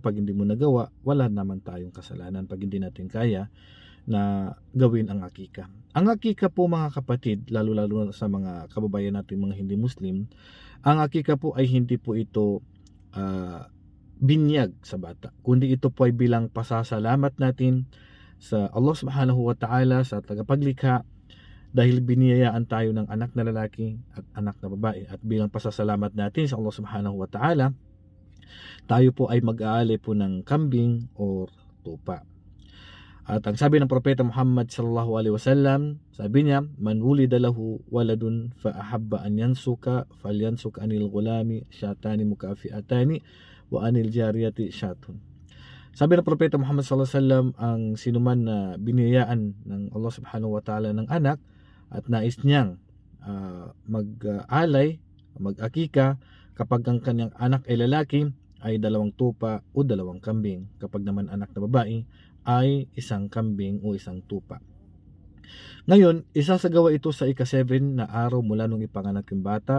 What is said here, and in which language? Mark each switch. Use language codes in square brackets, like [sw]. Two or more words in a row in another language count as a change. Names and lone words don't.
[tl] Pag hindi mo nagawa, wala naman tayong kasalanan pag hindi natin kaya na gawin ang akika. Ang akika po mga kapatid, lalo-lalo sa mga kababayan natin mga hindi Muslim, ang akika po ay hindi po ito binyag sa bata, kundi ito po ay bilang pasasalamat natin sa Allah [ar] سبحانه وتعالى, [tl] sa tagapaglikha, dahil biniyayaan tayo ng anak na lalaki at anak na babae, at bilang pasasalamat natin sa Allah [ar] سبحانه وتعالى, [tl] tayo po ay mag-aalay po ng kambing or tupa. At ang sabi ng propeta Muhammad [ar] صلى الله عليه وسلم, [tl] sabi niya, [ar] من ولد له ولد فأحب أن ينسك فلينسك عن الغلام شاتان مكافئتان وعن الجارية شاة. [tl] Sabi ng propeta Muhammad [ar] صلى الله عليه وسلم, [tl] ang sinuman na biniyayaan ng Allah [ar] سبحانه وتعالى [tl] ng anak at nais niyang mag-alay, mag-akika, kapag ang kanyang anak ay lalaki, ay 2 tupa o 2 kambing. Kapag naman anak na babae, ay 1 kambing o 1 tupa. Ngayon, isasagawa ito sa ika-7 na araw mula nung ipanganak yung bata.